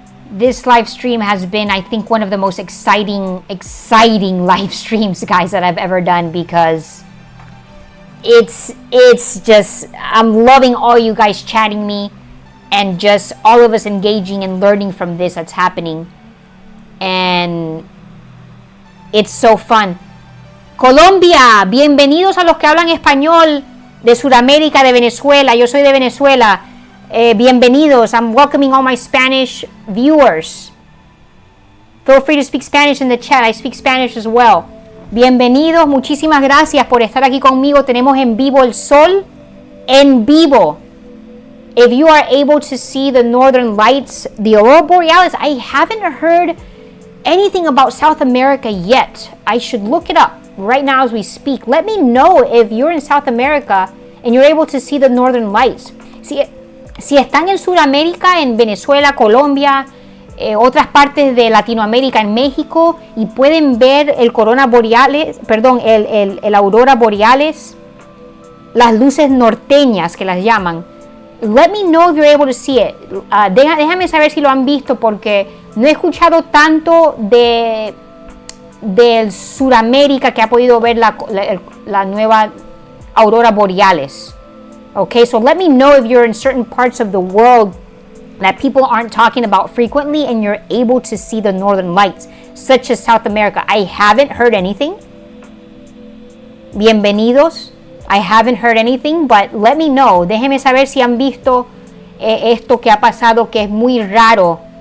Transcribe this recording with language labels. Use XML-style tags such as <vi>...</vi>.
<en>This live stream has been, I think, one of the most exciting live streams, guys, that I've ever done, because it's just, I'm loving all you guys chatting me and just all of us engaging and learning from this that's happening. And it's so fun.</en> <es>Colombia, bienvenidos a los que hablan español de Sudamérica, de Venezuela. Yo soy de Venezuela. Bienvenidos.</es> <en>I'm welcoming all my Spanish viewers. Feel free to speak Spanish in the chat. I speak Spanish as well.</en> <es>Bienvenidos. Muchísimas gracias por estar aquí conmigo. Tenemos en vivo el sol. En vivo.</es> <en>If you are able to see the northern lights, the Aurora Borealis, I haven't heard anything about South America yet. I should look it up right now as we speak. Let me know if you're in South America and you're able to see the northern lights.</en> <es>Si están en Sudamérica, en Venezuela, Colombia, otras partes de Latinoamérica, en México, y pueden ver el corona boreales, perdón, el aurora boreales, las luces norteñas que las llaman.</es> <en>Let me know if you're able to see it.</en> <es>Déjame saber si lo han visto, porque no he escuchado tanto del Sudamérica que ha podido ver la nueva aurora boreales.</es> <en>Okay, so let me know if you're in certain parts of the world that people aren't talking about frequently and you're able to see the northern lights, such as South America. I haven't heard anything.</en> <es>Bienvenidos.</es> <en>I haven't heard anything, but let me know.</en> <es>Déjenme saber si han visto esto que ha pasado, que es muy raro.</es>